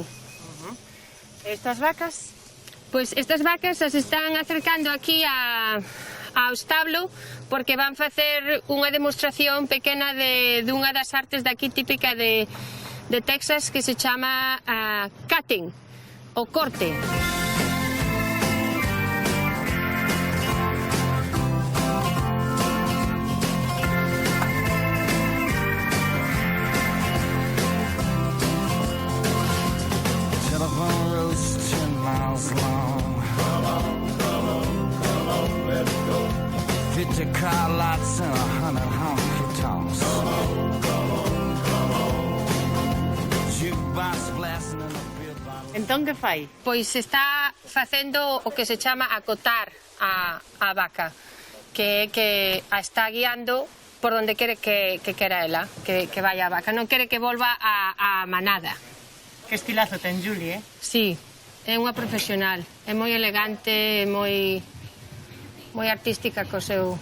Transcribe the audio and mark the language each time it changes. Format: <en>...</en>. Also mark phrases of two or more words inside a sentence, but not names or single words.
<gl>Estas vacas? Pois estas vacas as están acercando aquí ao establo porque van facer unha demostración pequena de unha das artes daqui típica de Texas que se chama cutting, o corte.</gl> <en>Telephone roads 10 miles long. 50 car lots and 100 honky tonks. Jukebox blasting in a beer bottle.</en> <gl>Entón que fai? Pois está facendo o que se chama acotar a vaca, que a está guiando por onde quere que quera ela, que vaya a vaca. Non quere que volva a manada. Que estilazo ten Julie, Sí, é unha profesional, é moi elegante, é moi artística co seu...</gl>